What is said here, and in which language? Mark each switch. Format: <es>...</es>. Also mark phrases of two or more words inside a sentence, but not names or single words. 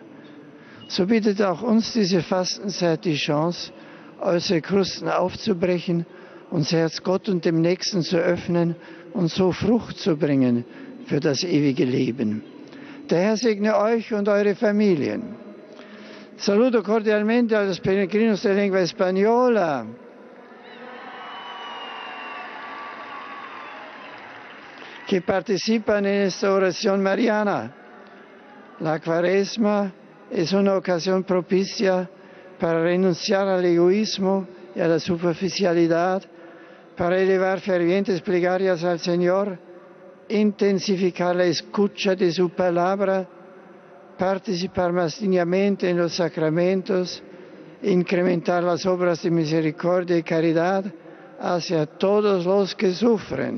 <de>So bietet auch uns diese Fastenzeit die Chance, äußere Krusten aufzubrechen, unser Herz Gott und dem Nächsten zu öffnen und so Frucht zu bringen für das ewige Leben. Der Herr segne euch und eure Familien.</de> <es>Saluto cordialmente a los peregrinos de lengua española. Que participan en esta oración mariana. La Cuaresma es una ocasión propicia para renunciar al egoísmo y a la superficialidad, para elevar fervientes plegarias al Señor, intensificar la escucha de su palabra, participar más dignamente en los sacramentos, incrementar las obras de misericordia y caridad hacia todos los que sufren.</es>